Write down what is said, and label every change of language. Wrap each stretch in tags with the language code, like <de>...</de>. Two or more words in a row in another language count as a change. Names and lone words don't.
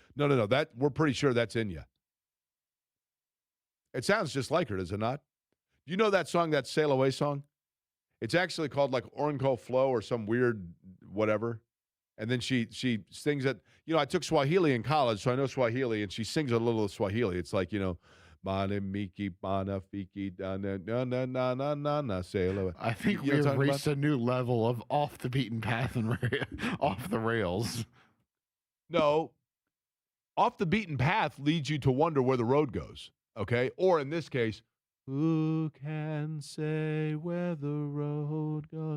<en>No, that we're pretty sure that's Enya. It sounds just like her, does it not? You know that song, that Sail Away song? It's actually called like Oranco Flow or some weird whatever. And then she sings it. I took Swahili in college, so I know Swahili, and she sings a little of Swahili. It's like, Bana Miki Bana Fiki na na na na na na na sail away. I think we have reached a new level of off the beaten path and off the rails. No. Off the beaten path leads you to wonder where the road goes. Okay? Or in this case, who can say where the road goes?</en>